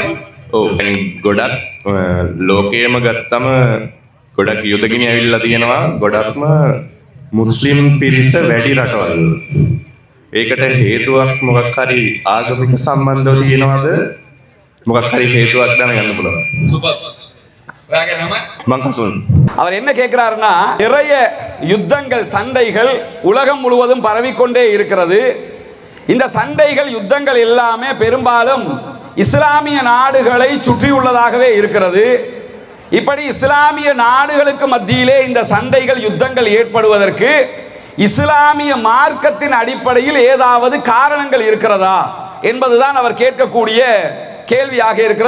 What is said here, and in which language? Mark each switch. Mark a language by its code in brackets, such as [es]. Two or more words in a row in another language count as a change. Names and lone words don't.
[si] ඔව් ගොඩක් ලෝකයේම ගත්තම ගොඩක් යුදගිනි ඇවිල්ලා තියෙනවා ගොඩක්ම මුස්ලිම් පිරිස වැඩි රටවල්. ඒකට හේතුවක් මොකක් හරි ආගමික සම්බන්ධව තියෙනවද? මොකක් හරි හේතුවක් දැනගන්න පුළුවන්. සුපර්. ඔයාගේ නම? මං කසුන්. [ta] அவர் என்ன கேட்கிறாருன்னா, நிறைய யுத்தங்கள் சண்டைகள் உலகம் முழுவதும் பரவிக்கொண்டே இருக்கிறது. இந்த சண்டைகள் யுத்தங்கள் எல்லாமே பெரும்பாலும் இஸ்லாமிய நாடுகளை சுற்றியுள்ளதாகவே இருக்கிறது. இப்படி இஸ்லாமிய நாடுகளுக்கு மத்தியிலே இந்த சண்டைகள் யுத்தங்கள் ஏற்படுவதற்கு இஸ்லாமிய மார்க்கத்தின் அடிப்படையில் ஏதாவது காரணங்கள் இருக்கிறதா என்பதுதான் அவர் கேட்கக்கூடிய கேள்வியாக இருக்கிறது.